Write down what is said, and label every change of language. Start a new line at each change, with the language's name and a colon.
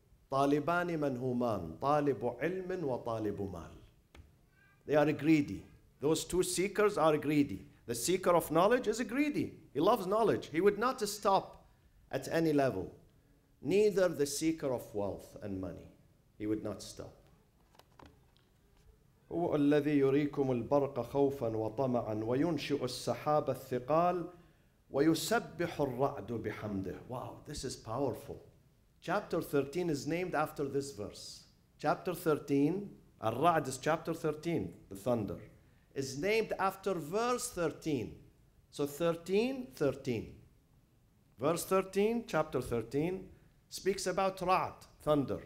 Arabic: طالبان منهومان طالب علم وطالب مال.
English: They are greedy. Those 2 seekers are greedy. The seeker of knowledge is greedy. He loves knowledge. He would not stop at any level. Neither the seeker of wealth and money. He would not stop.
Arabic: هو الذي يريكم البرق خوفا وطمعا وينشئ السحاب الثقال ويسبح الرعد بحمده.
English: Wow, this is powerful. Chapter 13 is named after this verse. Chapter 13, Al-Raad is chapter 13, the thunder, is named after verse 13. So 13, 13. Verse 13, chapter 13, speaks about Ra'd, thunder.